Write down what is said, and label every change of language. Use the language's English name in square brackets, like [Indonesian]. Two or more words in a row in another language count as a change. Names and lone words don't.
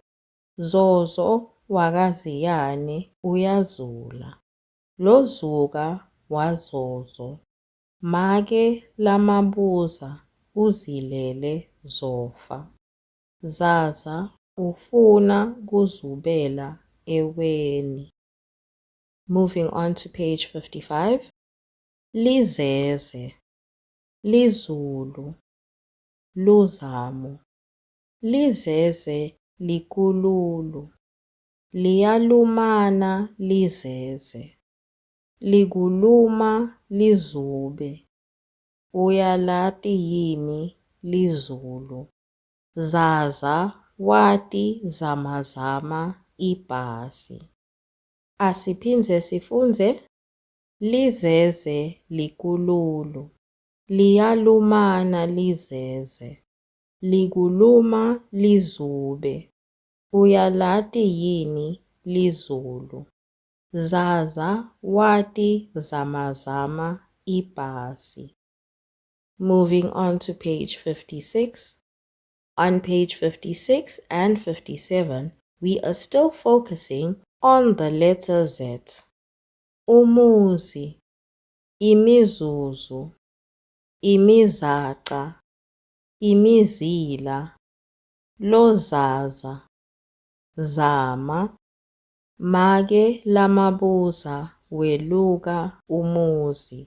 [Swati] Zozo wakaziyane uyazula. Lozuka wazozo. Make lamabuza uzilele zofa. Zaza ufuna kuzubela eweni. [English] Moving on to page 55. [Swati] Lizeze, lizulu, luzamu. Lizeze likululu. Liyalumana lizeze. Likuluma lizube. Uyalati yini lizulu. Zaza wati zamazama ibhasi. Asiphindze sifunze. Lizeze likululu. Liyalumana lizeze. Likuluma lizube. Uyalati yini lizulu. Zaza wati zamazama ibhasi. [English] Moving on to page 56. On page 56 and 57, we are still focusing on the letter Z. [Swati] Umuzi, imizuzu, imizaqa, imizila, lozaza, zama. Make lamabuza weluka umuzi.